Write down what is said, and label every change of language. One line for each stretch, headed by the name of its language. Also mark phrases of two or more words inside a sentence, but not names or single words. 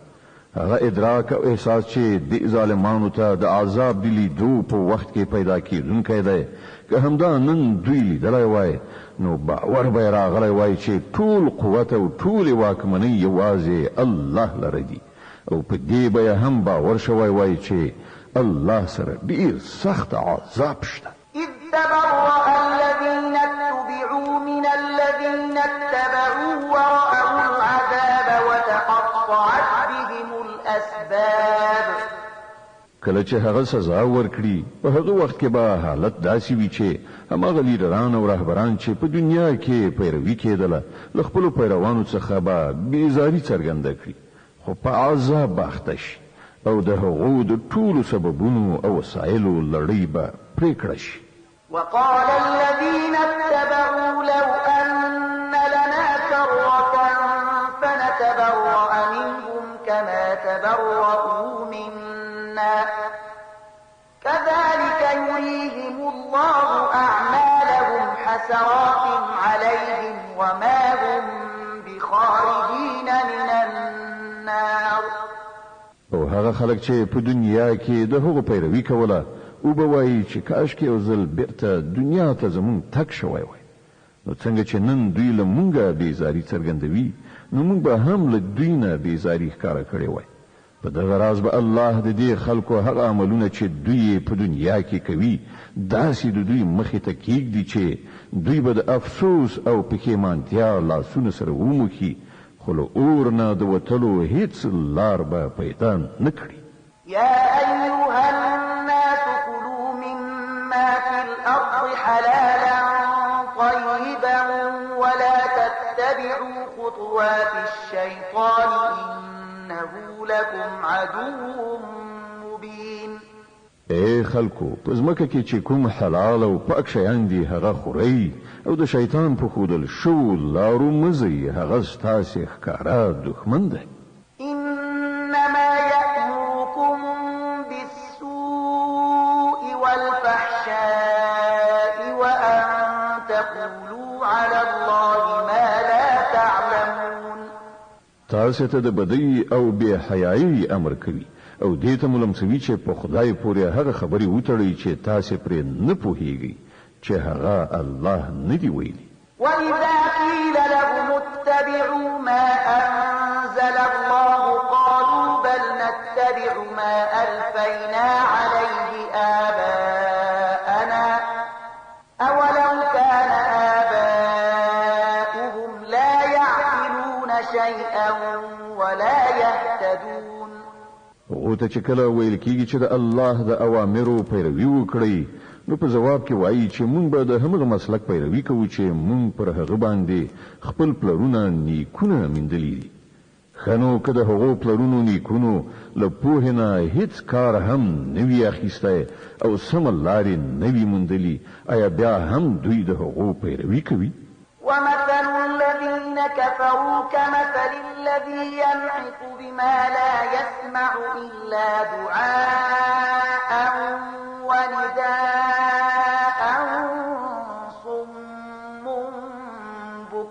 Pashto: هغه ادراک او احساس چې د ظالمانو ته د عذاب دی لیدو په وخت کې پیدا کیدونکی دی که همدا نن دوی لیدلی وای نو باور به راغلی وای چې ټول قوت او ټول واکمنۍ یوازې الله لره دي او په دې به هم باور شوی وای چې الله سره ډیر سخت عذاب شته.
Arabic: إذ تبرأ الذين اتبعوا من الذين اتبعوا ورأوا العذاب وتقطعت بهم الأسباب.
Pashto: کله چې هغه سزا ورکړي په هغه وخت کې به حالت داسې وي چې هماغه لیډران او رهبران چې په دنیا کې پیروي کېدله له خپلو پیروانو څخه به بیزاري څرګنده کړي خو په عذاب به اخته شي او د هغو د ټولو سببونو او وسایلو لړۍ به پرې کړه شي.
Arabic: وقال الذين اتبعوا لو أن لنا كرة فنتبرأ منهم كما تبرؤوا منا كذلك يريهم الله أعمالهم حسرات عليهم وما هم بخارجين من النار.
Pashto: او هغه خلک چې په دنیا کې د هغو پیروي کوله او به وایي چې کاش کې یو ځل بیرته دنیا ته زمونږ تګ شوی وای نو څنګه چې نن دوی له مونږه بیزاري څرګندوي نو مونږ به هم له دوی نه بیزاري ښکاره کړې وای. په دغه راز به الله د دې خلکو هغه عملونه چې دوی په دنیا کې کوي داسې د دوی مخې ته کېږدي چې دوی به د افسوس او پښیمانتیا لاسونه سره وموښي خو له اور نه د وتلو هیڅ لار به پیدا نه کړي.
Arabic: يا أيها الناس كلوا مما في الأرض حلالا طيبا ولا تتبعوا خطوات الشيطان إنه لكم عدو مبين.
Pashto: اے خلکو په ځمکه کې چې کوم حلال او پاک شیان دي هغه خورئ او د شیطان په ښودل شو لارو مزي هغه ستاسې ښکاره دښمن دی.
Arabic: إنما يأمركم بالسوء والفحشاء وأن تقولوا على الله ما لا تعلمون.
Pashto: تاسو ته د بدی او بے حیايي امر کوي او دې ته ملمسوي چې په خدای پورې هغه خبري وتړي چې تاسو پرې نه پوهیږئ چې هغه الله نه دی ویلي.
Arabic: وإذا قيل لهم اتبعوا ما أنزل الله قالوا بل نتبع ما ألفينا عليه آباءنا أولو كان آباؤهم لا يعقلون شيئا ولا يهتدون.
Pashto: او ته چې کله ویل کېږي چې د الله د اوامرو پیروي وکړي نو په جواب کې وایي چې مونږ به د همغه مسلک پیروي کوو چې مونږ پر هغه باندې خپل پلرونه نیکونه میندلي دي. خنو که د هغو پلرونو نیکونو له پوهې نه هیڅ کار هم نه وي اخیستی او سمه لارې نه وي موندلي آیا بیا هم دوی د هغو پیروي کوي؟
Arabic: ومثل الذين كفروا كمثل الذي ينعق بما لا يسمع إلا دعاء ونداء صم